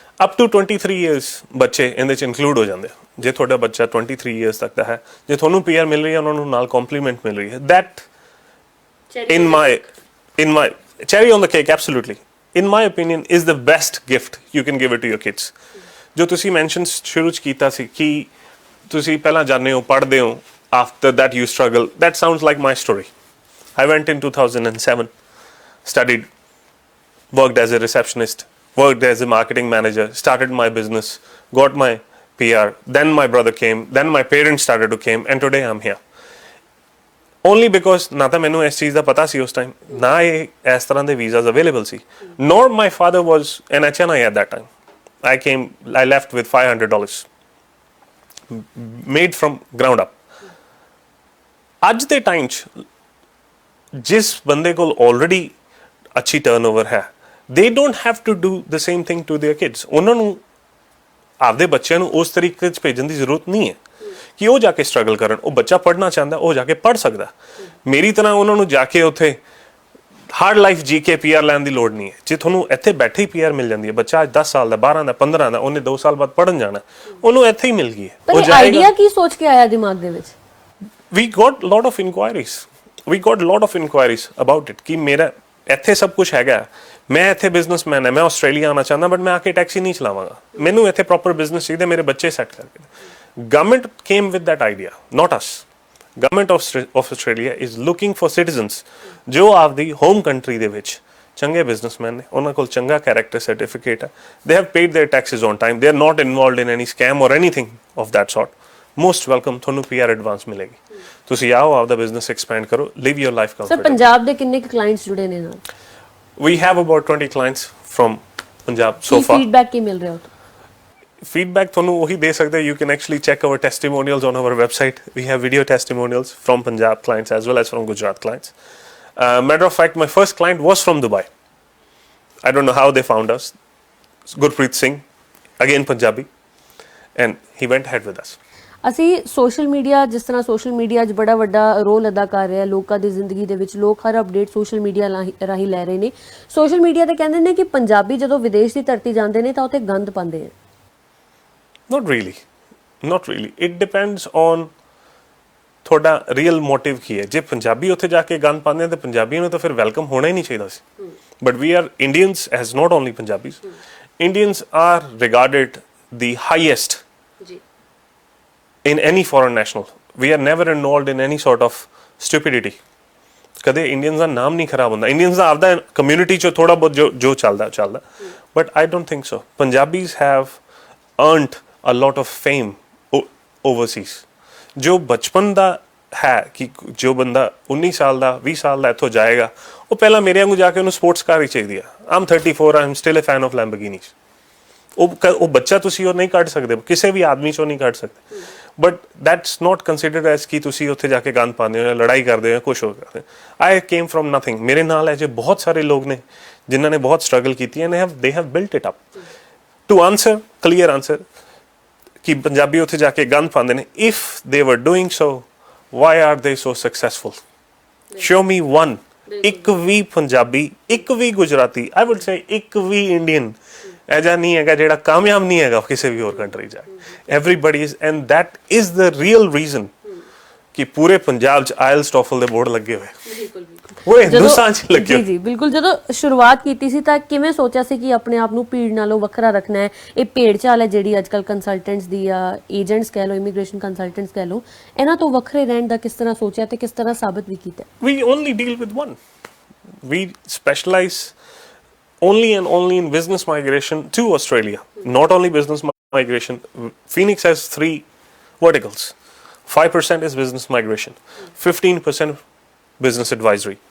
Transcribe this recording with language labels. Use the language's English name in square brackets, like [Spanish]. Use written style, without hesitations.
[Punjabi] Up to 23 years ਬੱਚੇ ਇਹਦੇ 'ਚ ਇਨਕਲੂਡ ਹੋ ਜਾਂਦੇ। ਜੇ ਤੁਹਾਡਾ ਬੱਚਾ 23 ਇਅਰਸ ਤੱਕ ਦਾ ਹੈ, ਜੇ ਤੁਹਾਨੂੰ ਪੀਆਰ ਮਿਲ ਰਹੀ ਹੈ, ਉਹਨਾਂ ਨੂੰ ਨਾਲ ਕੰਪਲੀਮੈਂਟ ਮਿਲ ਰਹੀ ਹੈ, that [English] in my cherry on the cake, absolutely, in my opinion, is the best gift you can give it to your kids. [Punjabi] ਜੋ ਤੁਸੀਂ ਮੈਂਸ਼ਨ ਸ਼ੁਰੂ 'ਚ ਕੀਤਾ ਸੀ ਕਿ ਤੁਸੀਂ ਪਹਿਲਾਂ ਜਾਂਦੇ ਹੋ, ਪੜ੍ਹਦੇ ਹੋ, [English] after that you struggle, that sounds like my story. I went in 2007, studied, worked as a receptionist, worked as a marketing manager, started my business, got my PR, then my brother came, then my parents started to came, and today I'm here. Only because [Punjabi] ਨਾ ਤਾਂ ਮੈਨੂੰ ਇਸ ਚੀਜ਼ ਦਾ ਪਤਾ ਸੀ ਉਸ time, ਨਾ ਇਹ ਇਸ ਤਰ੍ਹਾਂ ਦੇ visas available ਸੀ, [English] nor my father was an HNI at that time. I left with $500 made from ground up. [Punjabi] ਅੱਜ ਦੇ ਟਾਈਮ 'ਚ ਜਿਸ ਬੰਦੇ ਕੋਲ ਆਲਰੇਡੀ ਅੱਛੀ ਟਰਨਓਵਰ ਹੈ, [English] they don't have to do the same thing to their kids. [Punjabi] ਉਹਨਾਂ ਨੂੰ ਆਪਦੇ ਬੱਚਿਆਂ ਨੂੰ ਉਸ ਤਰੀਕੇ 'ਚ ਭੇਜਣ ਦੀ ਜ਼ਰੂਰਤ ਨਹੀਂ ਹੈ ਕਿ ਉਹ ਜਾ ਕੇ ਸਟਰਗਲ ਕਰਨ। ਉਹ ਬੱਚਾ ਪੜ੍ਹਨਾ ਚਾਹੁੰਦਾ, ਉਹ ਜਾ ਕੇ ਪੜ੍ਹ ਸਕਦਾ। ਮੇਰੀ ਤਰ੍ਹਾਂ ਉਹਨਾਂ ਨੂੰ ਜਾ ਕੇ ਉੱਥੇ ਹਾਰਡ ਲਾਈਫ ਜੀ ਕੇ ਪੀਆਰ ਲੈਣ ਦੀ ਲੋੜ ਨਹੀਂ ਹੈ। ਜੇ ਤੁਹਾਨੂੰ ਇੱਥੇ ਬੈਠੇ ਹੀ ਪੀਆਰ ਮਿਲ ਜਾਂਦੀ ਹੈ, ਬੱਚਾ ਅੱਜ 10 ਸਾਲ ਦਾ, 12 ਦਾ, 15 ਦਾ, ਉਹਨੇ 2 ਸਾਲ ਬਾਅਦ ਪੜ੍ਹਨ ਜਾਣਾ, ਉਹਨੂੰ ਇੱਥੇ ਹੀ ਮਿਲ ਗਈ ਹੈ। ਪਰ ਆਈਡੀਆ ਕੀ ਸੋਚ ਕੇ ਆਇਆ ਦਿਮਾਗ ਦੇ ਵਿੱਚ? [English] we got lot of inquiries about it [Punjabi] ਕਿ ਮੇਰਾ ਇੱਥੇ ਸਭ ਕੁਝ ਹੈਗਾ, ਮੈਂ ਇੱਥੇ ਬਿਜ਼ਨਸਮੈਨ ਹੈ, ਮੈਂ ਆਸਟ੍ਰੇਲੀਆ ਆਉਣਾ ਚਾਹੁੰਦਾ, ਬਟ ਮੈਂ ਆ ਕੇ ਟੈਕਸੀ ਨਹੀਂ ਚਲਾਵਾਂਗਾ, ਮੈਨੂੰ ਇੱਥੇ ਪ੍ਰੋਪਰ ਬਿਜ਼ਨਸ ਚਾਹੀਦਾ, ਮੇਰੇ ਬੱਚੇ ਸੈੱਟ ਕਰਕੇ। [English] Government came with that idea, not us. Government of Australia is looking for citizens [Punjabi] ਜੋ ਆਪਦੀ ਹੋਮ ਕੰਟਰੀ ਦੇ ਵਿੱਚ ਚੰਗੇ ਬਿਜ਼ਨਸਮੈਨ ਨੇ, ਉਹਨਾਂ ਕੋਲ ਚੰਗਾ ਕੈਰੈਕਟਰ ਸਰਟੀਫਿਕੇਟ ਹੈ, [English] they have paid their taxes on time, they are not involved in any scam or anything of that sort. Most welcome, [Punjabi] ਤੁਹਾਨੂੰ PR ਐਡਵਾਂਸ ਮਿਲੇਗੀ। ਤੁਸੀਂ ਆਓ, ਆਪਦਾ ਬਿਜ਼ਨਸ ਐਕਸਪੈਂਡ ਕਰੋ, [English] live your life comfortably. [Punjabi] Sir, Punjab ਦੇ ਕਿੰਨੇ ਕੁ ਕਲਾਇੰਟਸ ਜੁੜੇ ਨੇ ਨਾਲ? [English] We have about 20 clients from Punjab so far. [Punjabi] Feedback ਕੀ ਮਿਲ ਰਿਹਾ? Feedback ਤੁਹਾਨੂੰ ਉਹੀ ਦੇ ਸਕਦੇ। [English] You can actually check our testimonials on our website. We have video testimonials from Punjab clients as well as from Gujarat clients. Matter of fact, my first client was from Dubai. I don't know how they found us. Gurpreet Singh, again Punjabi, and he went ahead with us. [Punjabi] ਅਸੀਂ social media, ਜਿਸ ਤਰ੍ਹਾਂ social media ਅੱਜ ਬੜਾ ਵੱਡਾ role ਅਦਾ ਕਰ ਰਿਹਾ ਲੋਕਾਂ ਦੀ ਜ਼ਿੰਦਗੀ ਦੇ ਵਿੱਚ, ਲੋਕ ਹਰ ਅਪਡੇਟ ਸੋਸ਼ਲ ਮੀਡੀਆ ਰਾਹੀਂ ਲੈ ਰਹੇ ਨੇ। ਸੋਸ਼ਲ ਮੀਡੀਆ ਤੇ ਕਹਿੰਦੇ ਨੇ ਕਿ ਪੰਜਾਬੀ ਜਦੋਂ ਵਿਦੇਸ਼ ਦੀ ਧਰਤੀ ਜਾਂਦੇ ਨੇ ਤਾਂ ਉੱਥੇ ਗੰਦ ਪਾਉਂਦੇ ਆ। [English] Not really. It depends on [Punjabi] ਤੁਹਾਡਾ ਰੀਅਲ ਮੋਟਿਵ ਕੀ ਹੈ। ਜੇ ਪੰਜਾਬੀ ਉੱਥੇ ਜਾ ਕੇ ਗੰਦ ਪਾਉਂਦੇ ਆ ਤਾਂ ਪੰਜਾਬੀਆਂ ਨੂੰ ਤਾਂ ਫਿਰ ਵੈਲਕਮ ਹੋਣਾ ਹੀ ਨਹੀਂ ਚਾਹੀਦਾ ਸੀ। [English] But we are Indians as not only Punjabis, Indians are regarded the highest in any foreign national. We are never involved in any sort of stupidity. [Punjabi] ਕਦੇ ਇੰਡੀਅਨਸ ਦਾ ਨਾਮ ਨਹੀਂ ਖਰਾਬ ਹੁੰਦਾ। ਇੰਡੀਅਨਸ ਦਾ ਆਪਦਾ ਕਮਿਊਨਿਟੀ 'ਚ ਥੋੜਾ ਬਹੁਤ ਜੋ ਚੱਲਦਾ, [English] But I don't think so. Punjabis have earned a lot of fame overseas. [Punjabi] ਜੋ ਬਚਪਨ ਦਾ ਹੈ ਕਿ ਜੋ ਬੰਦਾ 19 ਸਾਲ ਦਾ 20 ਸਾਲ ਦਾ ਇੱਥੋਂ ਜਾਏਗਾ, ਉਹ ਪਹਿਲਾਂ ਮੇਰੇ ਵਾਂਗੂ ਜਾ ਕੇ ਉਹਨੂੰ ਸਪੋਰਟਸ ਕਾਰ ਹੀ ਚਾਹੀਦੀ ਆ। [English] I'm 34, I'm still a fan of Lamborghinis. [Punjabi] ਉਹ ਬੱਚਾ ਤੁਸੀਂ ਉਹ ਨਹੀਂ ਕੱਢ ਸਕਦੇ, ਕਿਸੇ ਵੀ ਆਦਮੀ 'ਚੋਂ ਨਹੀਂ ਕੱਢ ਸਕਦੇ। [English] but that's not considered as [Punjabi] ਕਿ ਤੁਸੀਂ ਉੱਥੇ ਜਾ ਕੇ ਗੰਦ ਪਾਉਂਦੇ ਹੋ ਜਾਂ ਲੜਾਈ ਕਰਦੇ ਹੋ, ਕੁਛ ਹੋ ਕਰਦੇ। [English] I came from nothing. [Punjabi] ਮੇਰੇ ਨਾਲ ਅਜੇ ਬਹੁਤ ਸਾਰੇ ਲੋਕ ਨੇ ਜਿਨ੍ਹਾਂ ਨੇ ਬਹੁਤ ਸਟਰਗਲ ਕੀਤੀ ਹੈ, [English] they have built it up. To answer, clear answer, [Punjabi] ਕਿ ਪੰਜਾਬੀ ਉੱਥੇ ਜਾ ਕੇ ਗੰਦ ਪਾਉਂਦੇ ਨੇ, [English] if they were doing so, why are they so successful? Show me one. [Punjabi] ਇੱਕ ਵੀ ਪੰਜਾਬੀ, ਇੱਕ ਵੀ ਗੁਜਰਾਤੀ, [English] I would say [Punjabi] ਇੱਕ ਵੀ ਇੰਡੀਅਨ ਐਜਾ ਨਹੀਂ ਹੈਗਾ ਜਿਹੜਾ ਕਾਮਯਾਬ ਨਹੀਂ ਹੈਗਾ ਕਿਸੇ ਵੀ ਹੋਰ ਕੰਟਰੀ ਜਾ ਕੇ। [English] Everybody is, and that is the real reason [Punjabi] ਕਿ ਪੂਰੇ ਪੰਜਾਬ 'ਚ IELTS TOEFL ਦੇ ਬੋਰਡ ਲੱਗੇ ਹੋਏ। ਉਹ ਹਿੰਦੁਸਤਾਨ ਚ ਲੱਗਿਆ। ਜੀ ਜੀ ਬਿਲਕੁਲ, ਜਦੋਂ ਸ਼ੁਰੂਆਤ ਕੀਤੀ ਸੀ ਤਾਂ ਕਿਵੇਂ ਸੋਚਿਆ ਸੀ ਕਿ ਆਪਣੇ ਆਪ ਨੂੰ ਭੀੜ ਨਾਲੋਂ ਵੱਖਰਾ ਰੱਖਣਾ ਹੈ? ਇਹ ਭੇਡ ਚਾਲ ਹੈ ਜਿਹੜੀ ਅੱਜਕੱਲ ਕੰਸਲਟੈਂਟਸ ਦੀ ਜਾਂ ਏਜੰਟਸ ਕਹਿ ਲਓ, ਇਮੀਗ੍ਰੇਸ਼ਨ ਕੰਸਲਟੈਂਟਸ ਕਹਿ ਲਓ, ਇਹਨਾਂ ਤੋਂ ਵੱਖਰੇ ਰਹਿਣ ਦਾ ਕਿਸ ਤਰ੍ਹਾਂ ਸੋਚਿਆ ਤੇ ਕਿਸ ਤਰ੍ਹਾਂ ਸਾਬਤ ਵੀ ਕੀਤਾ? [English] We only deal with one. We specialize only and only in business migration to Australia. Not only business migration. Phoenix has 3 verticals. 5% is business migration. 15% business advisory.